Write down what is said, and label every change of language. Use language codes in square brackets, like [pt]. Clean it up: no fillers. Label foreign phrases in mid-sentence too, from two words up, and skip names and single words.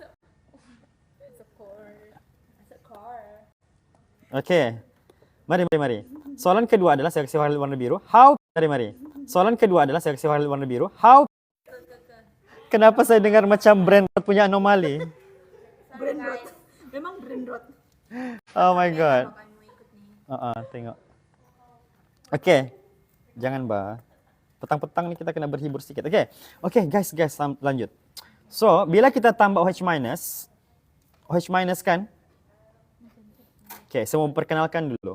[ms] Car. Oke. Mari. Soalan kedua adalah seleksi warna biru. How? Mari. Soalan kedua adalah seleksi warna biru. [en] How? [ms] Kenapa saya dengar macam brand punya anomali? Brandrot. Memang brandrot. [en] Oh my god. [ms] Tengok. Oke. Jangan, Mbak. Petang-petang nih kita kena berhibur sedikit. Oke, guys, lanjut. So, bila kita tambah OH minus kan? Oke, saya mau perkenalkan dulu.